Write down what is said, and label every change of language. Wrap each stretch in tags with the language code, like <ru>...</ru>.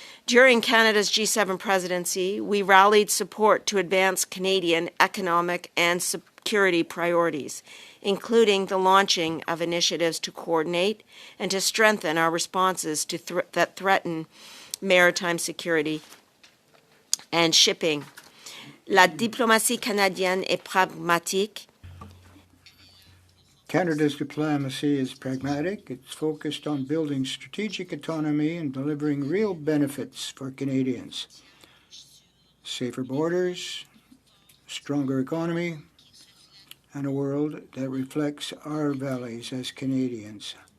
<en>During Canada's G7 presidency, we rallied support to advance Canadian economic and security priorities, including the launching of initiatives to coordinate and to strengthen our responses to that threaten maritime security and shipping.</en> <fr>La diplomatie canadienne est pragmatique.</fr> <en>Canada's diplomacy is pragmatic. It's focused on building strategic autonomy and delivering real benefits for Canadians. Safer borders, stronger economy, and a world that reflects our values as Canadians.</en>